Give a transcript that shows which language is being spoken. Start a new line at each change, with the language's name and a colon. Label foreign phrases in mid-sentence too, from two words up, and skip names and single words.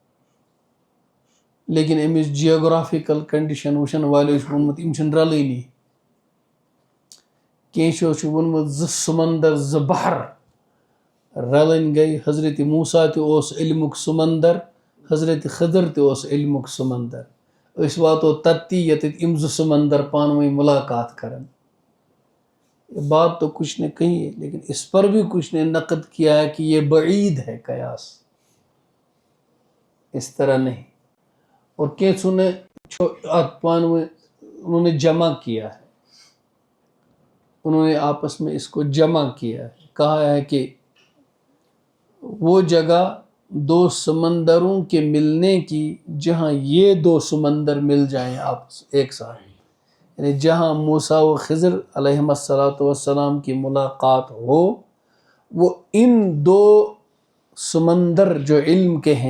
Kashmiri: لیکن امِچ جیوگرافیکل کنڈیشن وٕچھن والیو چھُ ووٚنمُت یِم چھِنہٕ رلٲنی کینٛژھو چھُ ووٚنمُت زٕ سمندر زٕ بحر رلٕنۍ گٔے حضرت موسیٰ تہِ اوس علمُک سمندر حضرت خضر تہِ اوس علمُک سمندر أسۍ واتو تتی ییٚتٮ۪تھ یِم زٕ سمندر پانہٕ ؤنۍ ملاقات کرن
Urdu: بات تو کچھ نے کہی ہے لیکن اس پر بھی کچھ نے نقد کیا ہے کہ یہ بعید ہے قیاس اس طرح نہیں اور کینٛژھو نے
Kashmiri: پانہٕ ؤنۍ
Urdu: انہوں نے جمع کیا ہے انہوں نے آپس میں اس کو جمع کیا ہے کہا ہے کہ وہ جگہ دو سمندروں کے ملنے کی جہاں یہ دو سمندر مل جائیں آپس ایک ساتھ یعنی جہاں موسیٰ و خضر
Arabic: علیہم الصلاۃ والسلام
Urdu: کی ملاقات ہو وہ ان دو سمندر جو علم کے ہیں